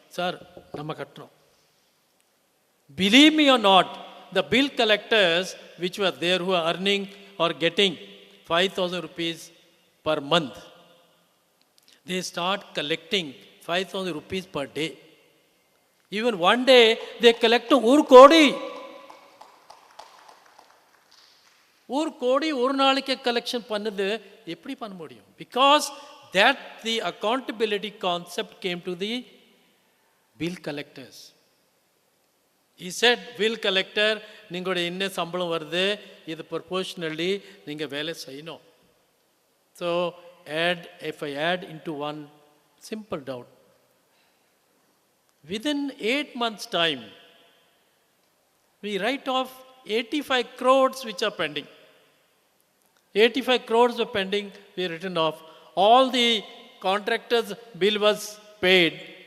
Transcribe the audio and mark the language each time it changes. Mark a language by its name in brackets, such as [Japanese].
[English] sir, [Tamil] namma katrom. [English] Believe me or not, the bill collectors which were there who are earning or getting 5,000 rupees per month, they start collecting 5,000 rupees per day. Even one day, they collect [Tamil] ஒரு கோடி. ஒரு கோடி ஒரு நாளைக்கு collection பண்ணுது எப்படி பண்ண முடியும்? [English] Because that the accountability concept came to the bill collectors. He said, bill collector, [Tamil] நீங்களுடைய என்ன சம்பளம் வருது, இது proportionally நீங்க வேலை செய்யணும். [English] So, if I add into one simple doubt, within 8 months' time, we write off 85 crores which are pending. 85 crores were pending, we written off. All the contractors' bill was paid.